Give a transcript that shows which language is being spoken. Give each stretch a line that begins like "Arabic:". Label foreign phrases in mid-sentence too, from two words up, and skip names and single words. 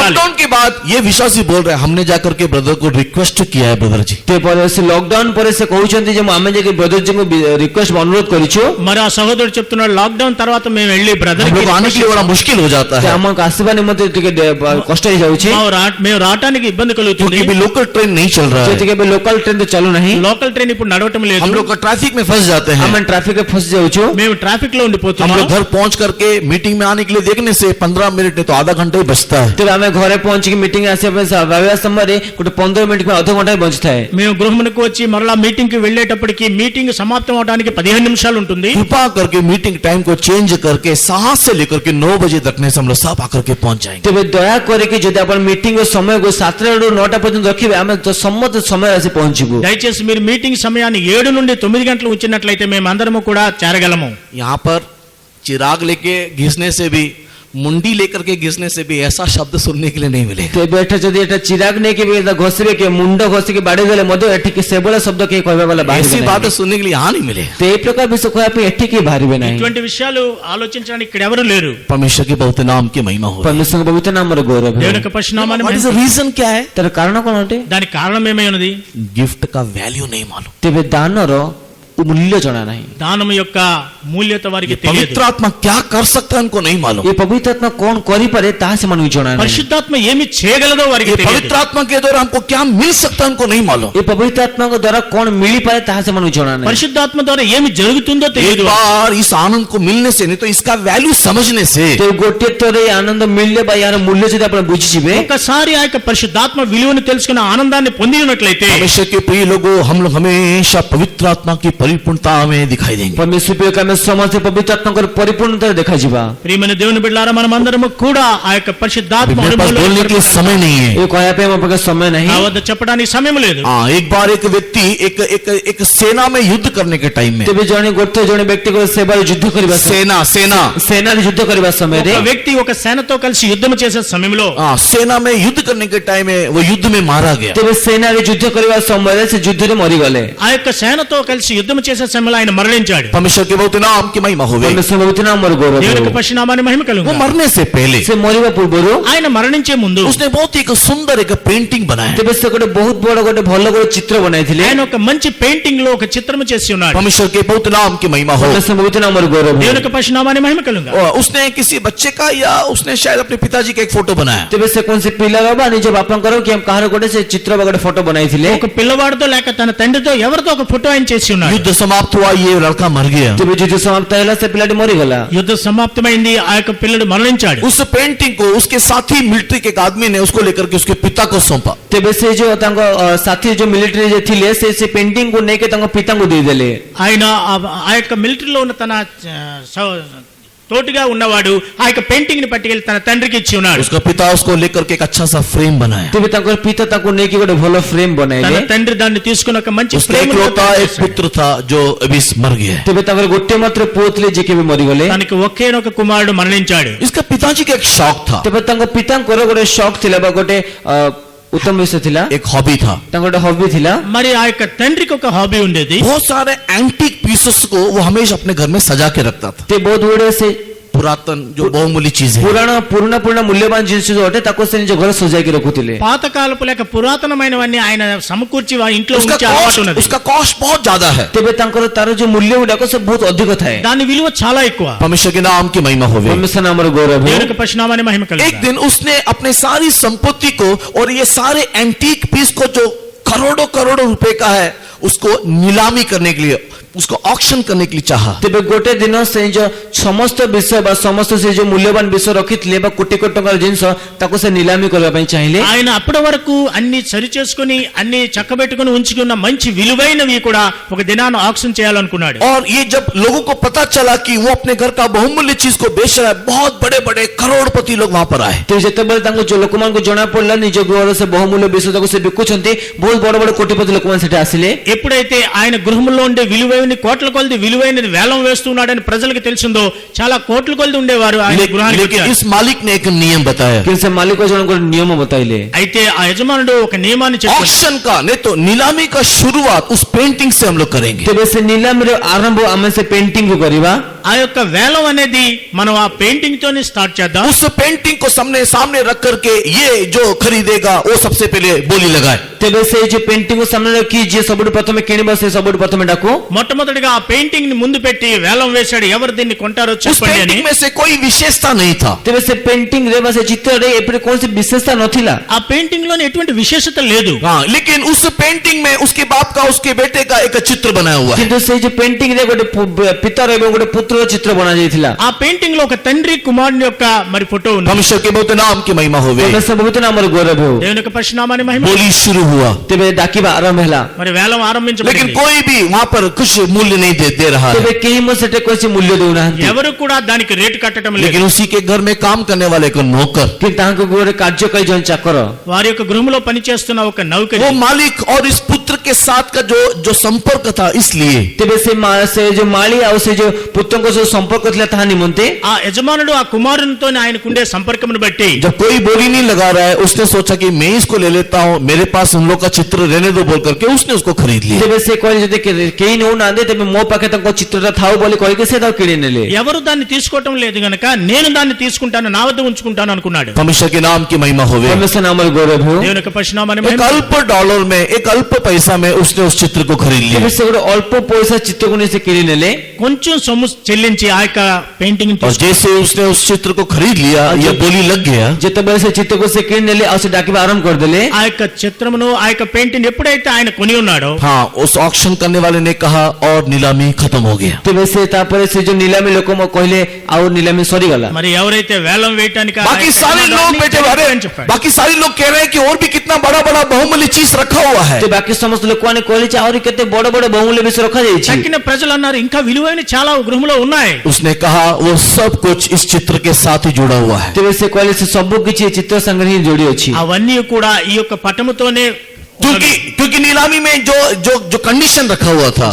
Hindi: लॉकडाउन के बाद ये विश्वासी बोल रहे हैं, हमने जाकर के ब्रदर को रिक्वेस्ट किया है ब्रदर जी।
Odia: ତେବେ ସେ ଲକଡାଉନ ପରେ ସେ କହୁଛନ୍ତି ଯେ ଆମେ ଯାଇକି ବ୍ରଦର ଜୀଙ୍କୁ ରିକ୍ୱେଷ୍ଟ ଅନୁରୋଧ କରିଛୁ।
Telugu: మరి ఆ సహోదరుడు చెప్తున్నాడు లాక్డౌన్ తర్వాత మేము వెళ్ళి బ్రదర్
Hindi: हम लोग आने के लिए बड़ा मुश्किल हो जाता
Odia: ସେ
Hindi: है
Odia: ଆମକୁ ଆସିବା ନିମନ୍ତେ ଟିକେ କଷ୍ଟ ହେଇଯାଉଛି।
Telugu: మేము రావడానికి ఇబ్బంది కలుగుతుంది।
Hindi: क्योंकि भी
English: local train
Hindi: नहीं चल रहा है।
Odia: ଯେତିକି ଏବେ
English: local train
Odia: ତ ଚାଲୁ ନାହିଁ।
English: local train
Telugu: ఇప్పుడు నడవటం లేదు।
Hindi: हम लोग ट्रैफिक में फंस जाते हैं।
Odia: ଆମେ ଟ୍ରାଫିକ ରେ ଫସି ଯାଉଛୁ।
Telugu: మేము ట్రాఫిక్ లో
Hindi: हम
Telugu: ఉండిపోతున్నాం।
Hindi: लोग घर पहुंच करके मीटिंग में आने के लिए देखने से 15 मिनट नहीं तो आधा घंटा ही बचता है।
Odia: ତେବେ ଆମେ ଘରେ ପହଞ୍ଚିକି ମିଟିଂ ଆସିବା ପାଇଁ ଭାବିବା ସମୟରେ ଗୋଟେ 15 ମିନିଟ୍ କିମ୍ବା ଅଧଘଣ୍ଟା ହିଁ ବଞ୍ଚିଥାଏ।
Telugu: మేము గృహమునకు వచ్చి మరలా మీటింగ్ కి వెళ్ళేటప్పటికి మీటింగ్ సమాప్తం అవడానికి 15 నిమిషాలు ఉంటుంది।
Hindi: कृपा करके
English: meeting time
Hindi: को चेंज करके 7 से लेकर के 9 बजे तक में से हम लोग सब आकर के पहुंच जाएंगे।
Odia: ତେବେ ଦୟା କରିକି ଯଦି ଆପଣ ମିଟିଂର ସମୟକୁ 7ରୁ 9ଟା ପର୍ଯ୍ୟନ୍ତ ରଖିବେ ଆମେ ସମସ୍ତ ସମୟ ଆସି ପହଞ୍ଚିବୁ।
Telugu: దయచేసి మీరు మీటింగ్ సమయాన్ని 7 నుండి 9 గంటలు ఉంచినట్లయితే మేము అందరము కూడా చేరగలము।
Hindi: यहाँ पर चिराग लेके घिसने से भी, मुंडी लेकर के घिसने से भी ऐसा शब्द सुनने के लिए नहीं मिलेगा।
Odia: ତେବେ ଏଟା ଯଦି ଏଟା ଚିରାଗ ନେଇକି ବି ଘଷିବେ କି ମୁଣ୍ଡ ଘଷିକି ବାଡେଇ ଦେଲେ ମଧ୍ୟ ଏଠିକି ସେଭଳିଆ ଶବ୍ଦ କେହି କହିବା ବାଲା ବାହାରିବେ
Hindi: ऐसी
Odia: ନାହିଁ।
Hindi: बातें सुनने के लिए यहाँ नहीं मिलेगा।
Odia: ତ ଏଇ ପ୍ରକାର ବିଷୟ କହିବା ପାଇଁ ଏଠିକି ବାହାରିବେ ନାହିଁ।
Telugu: ఇటువంటి విషయాలు ఆలోచించడానికి ఇక్కడ ఎవరు లేరు।
Hindi: परमेश्वर के बहुत नाम की महिमा हो।
Odia: ପରମେଶ୍ୱରଙ୍କ ପବିତ୍ର ନାମର ଗୌରବ ହେଉ।
Telugu: దేవుని యొక్క పరిశునామాన్ని
English: What is the reason
Hindi: क्या है?
Odia: ତାର କାରଣ କଣ ଅଟେ?
Telugu: దానికి కారణం ఏమై ఉన్నది?
Hindi: गिफ्ट का वैल्यू नहीं मालूम।
Odia: ତେବେ ଦାନର ମୂଲ୍ୟ ଜଣା ନାହିଁ।
Telugu: దానం యొక్క మూల్యత వారికి తెలియదు।
Hindi: पवित्र आत्मा क्या कर सकता है उनको नहीं मालूम।
Odia: ଏ ପବିତ୍ର ଆତ୍ମା କଣ କରିପାରେ ତାହା ସେମାନଙ୍କୁ ଜଣା ନାହିଁ।
Telugu: పరిశుద్ధాత్మ ఏమి చేయగలదో వారికి
Hindi: ये
Telugu: తెలియదు।
Hindi: पवित्र आत्मा के द्वारा हमको क्या मिल सकता है उनको नहीं मालूम।
Odia: ଏ ପବିତ୍ର ଆତ୍ମାଙ୍କ ଦ୍ୱାରା କଣ ମିଳିପାରେ ତାହା ସେମାନଙ୍କୁ ଜଣା ନାହିଁ।
Telugu: పరిశుద్ధాత్మ ద్వారా ఏమి జరుగుతుందో
Hindi: एक
Telugu: తెలియదు।
Hindi: बार इस आनंद को मिलने से नहीं तो इसका वैल्यू समझने से
Odia: ତେବେ ଗୋଟିଏ ଥର ଏ ଆନନ୍ଦ ମିଳିଲେ ବା ଏହାର ମୂଲ୍ୟ ଯଦି ଆପଣ ବୁଝିଯିବେ
Telugu: ఒక్కసారి ఆ యొక్క పరిశుద్ధాత్మ విలువను తెలుసుకున్న ఆనందాన్ని పొంది ఉన్నట్లయితే
Hindi: परमेश्वर के प्रिय लोगों, हम लोग हमेशा पवित्र आत्मा की परिपूर्णता में दिखाई देंगे।
Odia: ପରମେଶ୍ୱର ପ୍ରିୟ ଆମେ ସମସ୍ତେ ପବିତ୍ର ଆତ୍ମାଙ୍କର ପରିପୂର୍ଣ୍ଣତାରେ ଦେଖାଯିବା।
Telugu: ప్రియమైన దేవుని బిడ్డలారా మనమందరము కూడా ఆ యొక్క పరిశుద్ధాత్మ
Hindi: मेरे पास
Telugu: అనుభవంలో
Hindi: बोलने के लिए समय नहीं है।
Odia: ଏ କହିବା ପାଇଁ ମୋ ପାଖରେ ସମୟ ନାହିଁ।
Telugu: నా వద్ద చెప్పడానికి సమయం లేదు।
Hindi: हाँ, एक बार एक व्यक्ति एक सेना में युद्ध करने के टाइम में,
Odia: ତେବେ ଜଣେ ବ୍ୟକ୍ତିଙ୍କ ସେବାରେ ଯୁଦ୍ଧ କରିବା ସେନାରେ ଯୁଦ୍ଧ କରିବା ସମୟରେ
Telugu: ఒక వ్యక్తి ఒక సేనతో కలిసి యుద్ధం చేసే సమయంలో
Hindi: हाँ, सेना में युद्ध करने के टाइम में वो युद्ध में मारा गया।
Odia: ତେବେ ସେନାରେ ଯୁଦ୍ଧ କରିବା ସମୟରେ ସେ ଯୁଦ୍ଧରେ ମରିଗଲେ।
Telugu: ఆ యొక్క సేనతో కలిసి యుద్ధం చేసే సమయంలో ఆయన మరణించాడు।
Hindi: परमेश्वर के बहुत नाम की महिमा हो गई।
Odia: ପରମେଶ୍ୱର ପବିତ୍ର ନାମର ଗୌରବ
Telugu: దేవుని యొక్క
Odia: ହେଉ।
Telugu: పరిశునామాన్ని మహిమ
Hindi: वो
Telugu: కలుగును।
Hindi: मरने से पहले
Odia: ସେ ମରିବା ପୂର୍ବରୁ
Telugu: ఆయన మరణించే ముందు
Hindi: उसने बहुत ही एक सुंदर एक पेंटिंग बनाया।
Odia: ତେବେ ସେ ଗୋଟେ ବହୁତ ବଡ ଗୋଟେ ଭଲ ଗୋଟେ ଚିତ୍ର ବନାଇଥିଲେ।
Telugu: ఆయన ఒక మంచి పెయింటింగ్ లో ఒక చిత్రం చేసి ఉన్నాడు।
Hindi: परमेश्वर के बहुत नाम की महिमा हो।
Odia: ପରମେଶ୍ୱର ପବିତ୍ର ନାମର गौरव ହେଉ।
Telugu: దేవుని యొక్క పరిశునామాన్ని మహిమ కలుగును।
Hindi: और उसने किसी बच्चे का या उसने शायद अपने पिताजी का एक फोटो बनाया।
Odia: ତେବେ ସେ କୌଣସି ପିଲାର ବା ନିଜ ବାପାଙ୍କର କି କାହାର ଗୋଟେ ସେ ଚିତ୍ର ବା ଗୋଟେ ଫଟୋ ବନାଇଥିଲେ।
Telugu: ఒక పిల్లవాడితో లేక తన తండ్రితో ఎవరితో ఒక ఫోటో ఆయన చేసి ఉన్నాడు।
Hindi: युद्ध समाप्त हुआ, ये लड़का मर गया।
Odia: ତେବେ ଯୁଦ୍ଧ ସମାପ୍ତ ହେଲା ସେ ପିଲାଟି ମରିଗଲା।
Telugu: యుద్ధ సమాప్తమైంది, ఆ యొక్క పిల్లడు మరణించాడు।
Hindi: उस पेंटिंग को उसके साथी मिलिट्री के एक आदमी ने उसको लेकर के उसके पिता को सौंपा।
Odia: ତେବେ ସେ ଯୋଉ ତାଙ୍କ ସାଥୀ ଯୋଉ ମିଲିଟାରୀ ଯେ ଥିଲେ ସେ ପେଣ୍ଟିଂ କୁ ନେଇକି ତାଙ୍କ ପିତାଙ୍କୁ ଦେଇଦେଲେ।
Telugu: ఆయన ఆ యొక్క మిలిటరీలో ఉన్న తన తోటిగా ఉన్నవాడు ఆ యొక్క పెయింటింగ్ ని పట్టుకెళ్ళి తన తండ్రికి ఇచ్చి ఉన్నాడు।
Hindi: उसका पिता उसको लेकर के एक अच्छा सा फ्रेम बनाया।
Odia: ତେବେ ତାଙ୍କର ପିତା ତାଙ୍କୁ ନେଇକି ଗୋଟେ ଭଲ ଫ୍ରେମ
Telugu: తన
Odia: ବନାଇଲେ।
Telugu: తండ్రి దాన్ని తీసుకుని ఒక మంచి
Hindi: उसका
Telugu: ఫ్రేమ్
Hindi: इकलौता एक पुत्र था जो अभी मर गया है।
Odia: ତେବେ ତାଙ୍କର ଗୋଟେ ମାତ୍ର ପୁଅ ଥିଲେ ଯିଏ କେବେ ମରିଗଲେ।
Telugu: తనకి ఒకేనొక కుమారుడు మరణించాడు।
Hindi: इसका पिताजी का एक शौक था,
Odia: ତେବେ ତାଙ୍କ ପିତାଙ୍କର ଗୋଟେ ଶକ୍ ଥିଲା ବା ଗୋଟେ ଉତ୍ତମ ବିଷୟ ଥିଲା,
Hindi: एक हॉबी था।
Odia: ତାଙ୍କ ଗୋଟେ ହବି ଥିଲା।
Telugu: మరి ఆ యొక్క తండ్రికి ఒక హాబీ ఉండేది।
Hindi: बहुत सारे
English: antique pieces
Hindi: को वो हमेशा अपने घर में सजा के रखता था। ते
Odia: ବହୁତ ଗୁଡେ ସେ
Hindi: पुरातन जो बहुमूल्य चीज है,
Odia: ପୁରୁଣା ମୂଲ୍ୟବାନ ଜିନିଷ ଯୋଉ ଅଟେ ତାକୁ ସେ ନିଜ ଘରେ ସଜାଇକି ରଖୁଥିଲେ।
Telugu: పాతకాలపు లేక పురాతనమైనవన్నీ ఆయన సమకూర్చి ఇంట్లో ఉంచే అలవాటు ఉన్నది।
Hindi: उसका कॉस्ट बहुत ज्यादा है।
Odia: ତେବେ ତାଙ୍କର ତାର ଯୋଉ ମୂଲ୍ୟ ଗୁଡାକ ସେ ବହୁତ ଅଧିକ ଥାଏ।
Telugu: దాని విలువ చాలా ఎక్కువ।
Hindi: परमेश्वर के नाम की महिमा होवे।
Odia: ପରମେଶ୍ୱର ନାମର ଗୌରବ ହେଉ।
Telugu: దేవునికి పరిశునామాన్ని మహిమ
Hindi: एक
Telugu: కలుగును।
Hindi: दिन उसने अपने सारी संपत्ति को और ये सारे
English: antique piece
Hindi: को जो करोड़ों रुपए का है उसको नीलामी करने के लिए, उसको ऑक्शन करने के लिए चाहा।
Odia: ତେବେ ଗୋଟେ ଦିନ ସେ ଯୋଉ ସମସ୍ତ ବିଷୟ ବା ସମସ୍ତ ସେ ଯୋଉ ମୂଲ୍ୟବାନ ବିଷୟ ରଖିଥିଲେ ବା କୋଟି କୋଟି ଟଙ୍କାର ଜିନିଷ ତାକୁ ସେ ନିଲାମୀ କରିବା ପାଇଁ ଚାହିଁଲେ।
Telugu: ఆయన అప్పటి వరకు అన్ని సరి చేసుకుని అన్ని చక్కబెట్టుకుని ఉంచుకున్న మంచి విలువైనవి కూడా ఒక దినాన ఆక్షన్ చేయాలనుకున్నాడు।
Hindi: और ये जब लोगों को पता चला कि वो अपने घर का बहुमूल्य चीज को बेच रहा है, बहुत बड़े बड़े करोड़पति लोग वहां पर आए।
Odia: ତେବେ ଯେତେବେଳେ ତାଙ୍କୁ ଯୋଉ ଲୋକମାନଙ୍କୁ ଜଣା ପଡିଲା ନିଜ ଗୃହର ସେ ବହୁମୂଲ୍ୟ ବିଷୟ ତାକୁ ସେ ବିକୁଛନ୍ତି, ବହୁତ ବଡ ବଡ କୋଟିପତି ଲୋକମାନେ ସେଠି ଆସିଲେ।
Telugu: ఎప్పుడైతే ఆయన గృహంలో ఉండే విలువైన కోట్ల కొలది విలువైనది వేలం వేస్తున్నాడని ప్రజలకు తెలిసిందో చాలా కోట్ల కొలది ఉండేవారు ఆయన గృహానికి
Hindi: लेकिन
Telugu: వచ్చారు।
Hindi: इस मालिक ने एक नियम बताया,
Odia: କିନ୍ତୁ ସେ ମାଲିକ ଜଣଙ୍କ ନିୟମ ବତାଇଲେ।
Telugu: అయితే ఆ యజమానుడు ఒక నియమాన్ని చెప్పాడు।
Hindi: ऑक्शन का नहीं तो नीलामी का शुरुआत उस पेंटिंग से हम लोग करेंगे।
Odia: ତେବେ ସେ ନିଲାମୀର ଆରମ୍ଭ ଆମେ ସେ ପେଣ୍ଟିଂ କୁ କରିବା।
Telugu: ఆ యొక్క వేలం అనేది మనం ఆ పెయింటింగ్ తోనే స్టార్ట్ చేద్దాం।
Hindi: उस पेंटिंग को सामने रख करके ये जो खरीदेगा वो सबसे पहले बोली लगाए।
Odia: ତେବେ ସେ ଯୋଉ ପେଣ୍ଟିଂ ସାମ୍ନା ରଖି ଯିଏ ସବୁଠୁ ପ୍ରଥମେ କିଣିବ ସେ ସବୁଠୁ ପ୍ରଥମେ ଡାକୁ।
Telugu: మొట్టమొదటిగా ఆ పెయింటింగ్ ని ముందు పెట్టి వేలం వేశాడు, ఎవరు దీన్ని కొంటారో
Hindi: उस
Telugu: చెప్పండి అని।
Hindi: पेंटिंग में से कोई विशेषता नहीं था।
Odia: ତେବେ ସେ ପେଣ୍ଟିଂ ରେ ବା ସେ ଚିତ୍ରରେ ଏପରି କୌଣସି ବିଶେଷତା ନଥିଲା।
Telugu: ఆ పెయింటింగ్ లోని ఎటువంటి విశేషత లేదు।
Hindi: हाँ, लेकिन उस पेंटिंग में उसके बाप का उसके बेटे का एक चित्र बनाया हुआ है।
Odia: କିନ୍ତୁ ସେ ଯୋଉ ପେଣ୍ଟିଂ ରେ ଗୋଟେ ପିତାର ଏବଂ ଗୋଟେ ପୁତ୍ରର ଚିତ୍ର ବନା ଯାଇଥିଲା।
Telugu: ఆ పెయింటింగ్ లో ఒక తండ్రి కుమారుని యొక్క మరి ఫోటో ఉంది।
Hindi: परमेश्वर के बहुत नाम की महिमा होवे।
Odia: ପରମେଶ୍ୱର ପବିତ୍ର ନାମର ଗୌରବ ହେଉ।
Telugu: దేవుని యొక్క పరిశునామాన్ని మహిమ।
Hindi: बोली शुरू हुआ,
Odia: ତେବେ ଡାକିବା ଆରମ୍ଭ ହେଲା।
Telugu: మరి వేలం
Hindi: लेकिन
Telugu: ఆరంభించబడింది।
Hindi: कोई भी वहां पर कुछ मूल्य नहीं दे रहा
Odia: ତେବେ
Hindi: है।
Odia: କେହି ମୋ ସେଠି କୌଣସି ମୂଲ୍ୟ ଦେଉନାହାନ୍ତି।
Telugu: ఎవరు కూడా దానికి రేటు కట్టడం లేదు।
Hindi: लेकिन उसी के घर में काम करने वाले एक नौकर,
Odia: କିନ୍ତୁ ତାଙ୍କ ଗୃହରେ କାର୍ଯ୍ୟକାରୀ ଜଣେ ଚାକର,
Telugu: వారి యొక్క గృహంలో పనిచేస్తున్న ఒక నౌకరి,
Hindi: वो मालिक और इस पुत्र के साथ का जो संपर्क था, इसलिए
Odia: ତେବେ ସେ ଯୋଉ ମାଳି ଆଉ ସେ ଯୋଉ ପୁତ୍ରଙ୍କ ଯୋଉ ସମ୍ପର୍କ ଥିଲା ତାହା ନିମନ୍ତେ
Telugu: ఆ యజమానుడు ఆ కుమారునితో ఆయనకుండే సంపర్కమును బట్టి
Hindi: जब कोई बोली नहीं लगा रहा है, उसने सोचा कि मैं इसको ले लेता हूं, मेरे पास उन लोग का चित्र रहने दो बोल करके उसने उसको खरीद लिया।
Odia: ତେବେ ସେ କହିଲେ ଯଦି କେହି ନେଉନାହାନ୍ତି ତେବେ ମୋ ପାଖେ ତାଙ୍କ ଚିତ୍ରଟା ଥାଉ ବୋଲି କହିକି ସେ ତାକୁ କିଣି ନେଲେ।
Telugu: ఎవరు దాన్ని తీసుకోవటం లేదు గనక నేను దాన్ని తీసుకుంటాను, నా వద్ద ఉంచుకుంటాను అనుకున్నాడు।
Hindi: परमेश्वर के नाम की महिमा होवे।
Odia: ପରମେଶ୍ୱର ନାମର ଗୌରବ ହେଉ।
Telugu: దేవుని యొక్క పరిశునామాన్ని
Hindi: एक
Telugu: మహిమ।
Hindi: अल्प डॉलर में, एक अल्प पैसा में उसने उस चित्र को खरीद लिया।
Odia: ତେବେ ସେ ଗୋଟେ ଅଳ୍ପ ପଇସା ଚିତ୍ରକୁ ନେଇ ସେ କିଣି ନେଲେ।
Telugu: కొంచెం సొమ్ము చెల్లించి ఆ యొక్క పెయింటింగ్
Hindi: और जैसे उसने उस चित्र को खरीद लिया, यह बोली लग गया,
Odia: ଯେତେବେଳେ ସେ ଚିତ୍ରକୁ ସେ କିଣି ନେଲେ ଆଉ ସେ ଡାକିବା ଆରମ୍ଭ କରିଦେଲେ।
Telugu: ఆ యొక్క చిత్రమును ఆ యొక్క పెయింటింగ్ ఎప్పుడైతే ఆయన కొని ఉన్నాడో
Hindi: हाँ, उस ऑक्शन करने वाले ने कहा और नीलामी खत्म हो गया।
Odia: ତେବେ ସେ ତାପରେ ସେ ଯୋଉ ନିଲାମୀ ଲୋକ କହିଲେ ଆଉ ନିଲାମୀ ସରିଗଲା।
Telugu: మరి ఎవరైతే వేలం వేయటానికి
Hindi: बाकी सारे लोग बेटे अरे बाकी सारे लोग कह रहे हैं कि और भी कितना बड़ा बड़ा बहुमूल्य चीज रखा हुआ है।
Odia: ତ ବାକି ସମସ୍ତ ଲୋକମାନେ କହିଲେ ଯେ ଆହୁରି କେତେ ବଡ ବଡ ବହୁମୂଲ୍ୟ ବିଷୟ ରଖାଯାଇଛି।
Telugu: తక్కిన ప్రజలు అన్నారు ఇంకా విలువైన చాలా గృహంలో ఉన్నాయి।
Hindi: उसने कहा वो सब कुछ इस चित्र के साथ ही जुड़ा हुआ है।
Odia: ତେବେ ସେ କହିଲେ ସେ ସବୁ କିଛି ଚିତ୍ର ସାଙ୍ଗରେ ହିଁ ଯୋଡି ଅଛି।
Telugu: అవన్నీ కూడా ఈ యొక్క పటముతోనే
Hindi: क्योंकि नीलामी में जो जो जो कंडीशन रखा हुआ था,